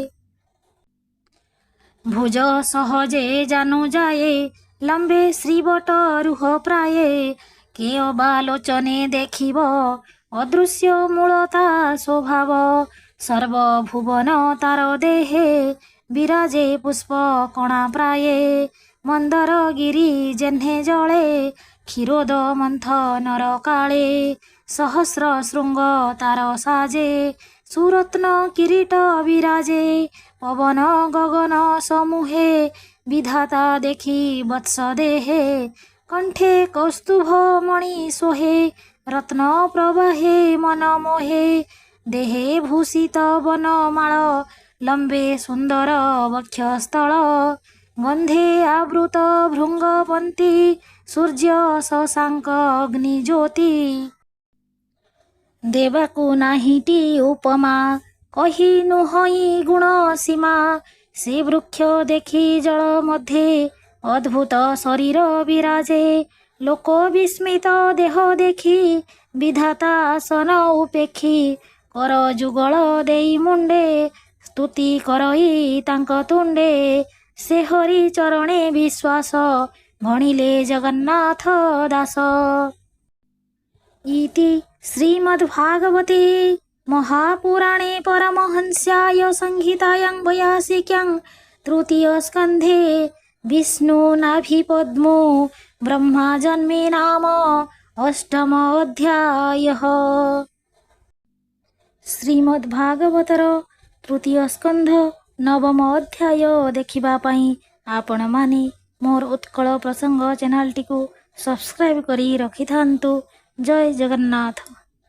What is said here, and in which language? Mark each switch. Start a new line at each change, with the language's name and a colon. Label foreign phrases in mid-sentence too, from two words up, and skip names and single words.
Odia: ଭୁଜ ସହଜେ ଜାନୁ ଯାଏ ଲମ୍ବେ ଶ୍ରୀବଟ ରୁହ ପ୍ରାଏ କେ ଅବାଲୋଚନେ ଦେଖିବ ଅଦୃଶ୍ୟ ମୂଲତା ସ୍ୱଭାବ ସର୍ବଭୁବନ ତାର ଦେହେ ବିରାଜେ ପୁଷ୍ପ କଣା ପ୍ରାଏ ମନ୍ଦର ଗିରୀ ଯେହ୍ନେ ଜଳେ କ୍ଷୀରୋଦ ମନ୍ଥନର କାଳେ ସହସ୍ର ଶୃଙ୍ଗ ତାର ସାଜେ ସୁରତ୍ନ କିରୀଟ ବିରାଜେ ପବନ ଗଗନ ସମୂହେ ବିଧାତା ଦେଖି ବତ୍ସ ଦେହେ କଣ୍ଠେ କୌସ୍ତୁଭ ମଣି ସୋହେ ରତ୍ନ ପ୍ରବାହେ ମନ ମୋହେ ଦେହେ ଭୂଷିତ ବନମାଳ ଲମ୍ବେ ସୁନ୍ଦର ବକ୍ଷସ୍ଥଳ ଗନ୍ଧେ ଆବୃତ ଭୃଙ୍ଗପନ୍ଥୀ ସୂର୍ଯ୍ୟ ଶଶାଙ୍କ ଅଗ୍ନିଜ୍ୟୋତି ଦେବାକୁ ନାହିଟି ଉପମା କହି ନୁହଇ ଗୁଣ ସୀମା ସେ ବୃକ୍ଷ ଦେଖି ଜଳ ମଧ୍ୟେ ଅଦ୍ଭୁତ ଶରୀର ବିରାଜେ ଲୋକ ବିସ୍ମିତ ଦେହ ଦେଖି ବିଧାତା ଆସନ ଉପେକ୍ଷି କର ଯୁଗଳ ଦେଇ ମୁଣ୍ଡେ ସ୍ତୁତି କରଇ ତାଙ୍କ ତୁଣ୍ଡେ ସେ ହରି ଚରଣେ ବିଶ୍ୱାସ ଗଣିଲେ ଜଗନ୍ନାଥ ଦାସ
Sanskrit: इति श्रीमद्भागवते महापुराणे परमहंस्याय संहितायां 82 तृतीयस्कन्धे विष्णुनाभिपद्मो ब्रह्माजन्मे नाम 8म अध्यायः।
Odia: ଶ୍ରୀମଦ୍ଭାଗବତର ତୃତୀୟ ସ୍କନ୍ଧ 9ମ ଅଧ୍ୟାୟ ଦେଖିବା ପଇ ଆପଣ ମାନେ ମୋର ଉତ୍କଳ ପ୍ରସଙ୍ଗ ଚ୍ୟାନେଲ ଟି କୋ ସବସ୍କ୍ରାଇବ କରି ରଖିଥାନ୍ତୁ। ଜୟ ଜଗନ୍ନାଥ।